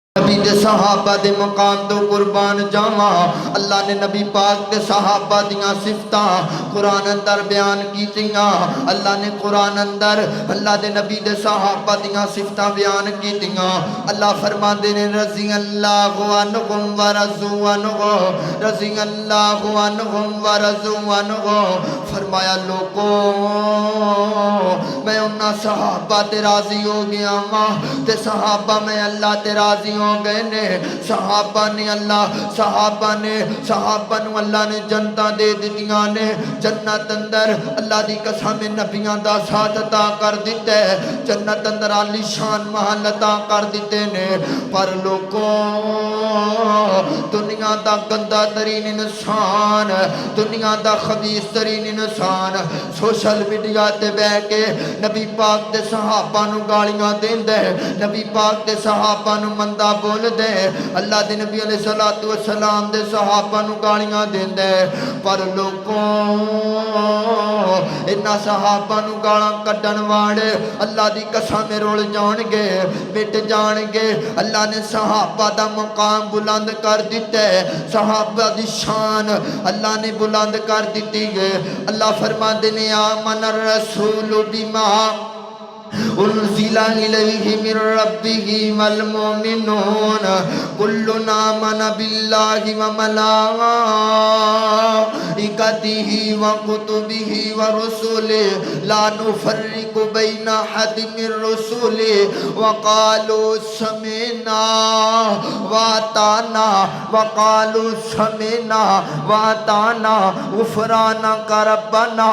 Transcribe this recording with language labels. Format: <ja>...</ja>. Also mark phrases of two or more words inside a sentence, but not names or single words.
<pa>نبی دے صحابہ دے مقام تو قربان جاواں اللہ نے نبی پاک دے صحابہ دیاں صفتاں قرآن اندر بیان کیتیاں اللہ نے قرآن اندر اللہ دے نبی دے صحابہ دیاں صفتاں بیان کیتیاں اللہ فرماندے نے</pa> <ar>رضی اللہ عنہم ورضوا عنہ رضی اللہ عنہم ورضوا عنہ</ar> <pa>فرمایا لوگوں میں انہاں صحابہ تے راضی ہو گیا ماں تے صحابہ میں اللہ تے راضی ہو گئے نے صحابہ نے اللہ نے جنتاں دے دتیاں نے جنت اندر اللہ دی قسم نبیاں دا ساتھ عطا کر دیتے جنت اندر عالی شان محل عطا کر دیتے نے پر لوگوں دنیا دا گندا ترین انسان دنیا دا خبیث ترین انسان سوشل میڈیا تے بہ کے نبی پاک دے صحابہ نو گالیاں دیندے نبی پاک دے صحابہ نو مندہ بول دے اللہ دے نبی علیہ السلام دے صحابہ نو گالیاں دیندے پر لوگوں انہاں صحابہ نو گالاں کڈن والے اللہ دی قسم رول جان گے مٹ جان گے اللہ نے صحابہ دا مقام بلند کر دیتے صحابہ دی شان اللہ نے بلند کر دیتی گے اللہ فرماندے نے</pa> <ar>آمن الرسول بما انزل الیہ من ربہ والمؤمنون کل آمن باللہ وملائکتہ وکتبہ ورسلہ لا نفرق بین احد من رسلہ وقالوا سمعنا واطعنا وقالوا سمعنا واطعنا غفرانک ربنا</ar>